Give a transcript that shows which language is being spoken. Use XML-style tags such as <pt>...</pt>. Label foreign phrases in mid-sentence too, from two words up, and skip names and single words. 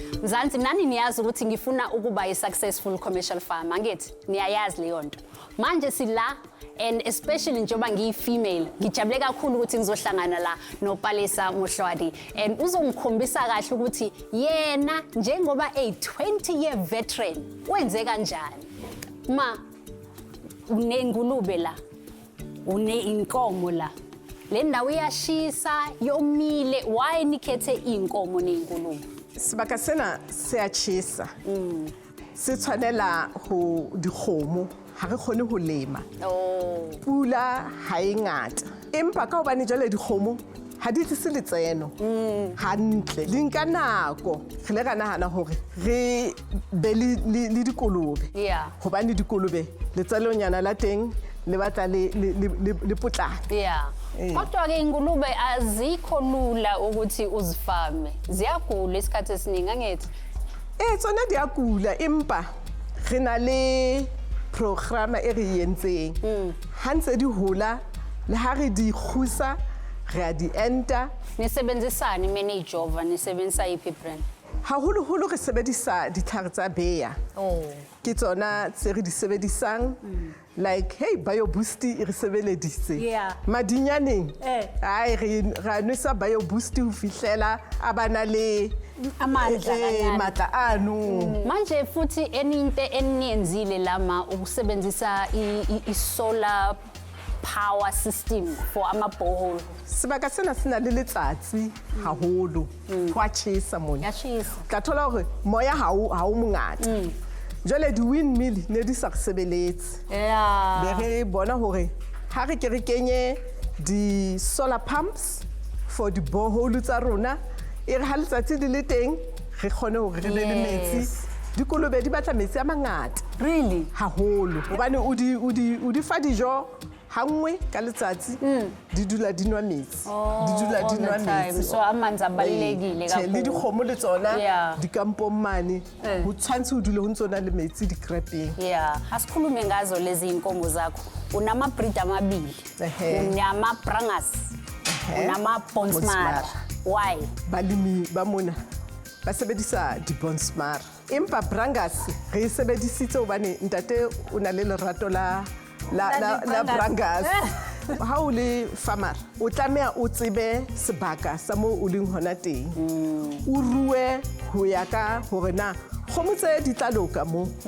<zu>Mzansi nani niyazi ukuthi ngifuna ukuba i-</zu> <en>successful commercial farmer</en> <zu>ngithi niyayazi leyo nto. Manje sila and especially njengoba ngiyi-female ngijabule kakhulu ukuthi ngizohlangana la noPalesa Moahlodi and uzongikhombisa kahle ukuthi yena njengoba</zu> <en>a 20-year veteran</en> <zu>wenze kanjani. Ma unengulube la inkomo la le ndawo iyashisa yomile why nikhethe inkomo nengulube?</zu> <st>Sebaka sena se a tjhesa se tshwanela ho dikgomo ha re kgone ho lema pula ha e ngata empa ka hobane jwale dikgomo ha di tlise letseno hantle le nka nako re le ka nahana hore re be le dikolobe hobane dikolobe letsalonyana la teng le batla le potlana.</st> <zu>Kodwa ke ingulube azikho lula ukuthi uzifame. Ziyagula isikhathi esiningi angithi.</zu> <st>Tsona diyagula empa re na le programa e re yentseng. Ha ntse di hola le ha re di kgusa re a di enta.</st> <zu>Nisebenzisani manage over nisebenzisa iphi brand?</zu> <st>Haholo re sebedisa ditlhare tsa beya. Ke tsona tse re di sebedisang like hey bio boost e re sebeleditse madinyaneng ai re nwesa bio boost ho fihlela abana le</st> <zu>amandla</zu> <st>matla anu.</st> <zu>Manje futhi eninte eniyenzile lama ukusebenzisa i-</zu> <en>solar power system for</en> <zu>ama-borehole.</zu> <st>Sebaka sena sena le letsatsi haholo ho a tjhesa mona. Ya tjhesa. Ka thola hore moya ha o mongata. Jwale di windmill ne di sa re sebeletse. Be re bona hore ha re ke re kenye di</st> <en>solar pumps for</en> <st>di borehole tsa rona e re ha letsatsi di le teng re kgone hore re be le metsi. Dikolobe di batla metsi a mangata.</st> <en>Really?</en> <st>Haholo. Hobane o di fa dijo hangwe ka letsatsi di dula di nwa metsi. Di dula di nwa metsi.</st> <zu>So amanzi abalekile kakhulu.</zu> <st>Le dikgomo le tsona di kampong mane ho tshwantse ho dule ho ntsona le metsi di crepeng.</st> <zu>Asikhulume ngazo lezi inkomo zakho. Unama breed amabili. Unama Brangus. Unama Bonsmara. Why?</zu> <st>Balimi ba mona ba sebedisa di Bonsmara. Empa Brangus re sebedisitse hobane ntate o na le lerato la Brangus. Ha o le farmer o tlamea o tsebe sebaka sa mo o leng hona teng. O ruwe ho ya ka hore na kgomo tse di tla loka mo.</st>